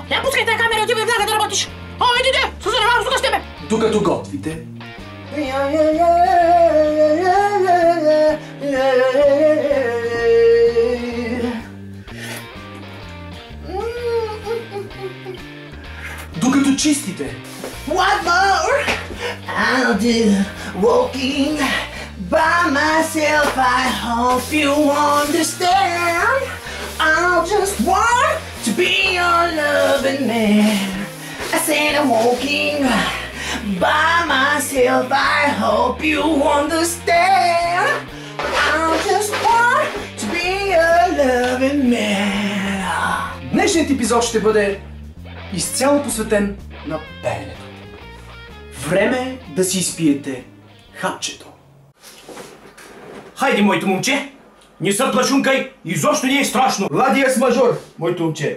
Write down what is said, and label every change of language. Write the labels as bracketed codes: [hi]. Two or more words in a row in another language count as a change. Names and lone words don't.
[bg] Не пускай тази камера, отивай веднага да работиш! Айде, се занимавам тук с тебе! докато готвите, докато чистите, [en] What more I'll do walking by myself. I hope you understand. I'll just want to be your loving man. I said I'm walking by myself. I hope you understand. I'll just want to be your loving man. [bg] Днешният епизод ще бъде изцяло посветен на пеенето. Време е да си изпиете хапчето. Хайде, моето момче! Не се плашункай, изобщо не е страшно! Ла диез мажор, моето момче.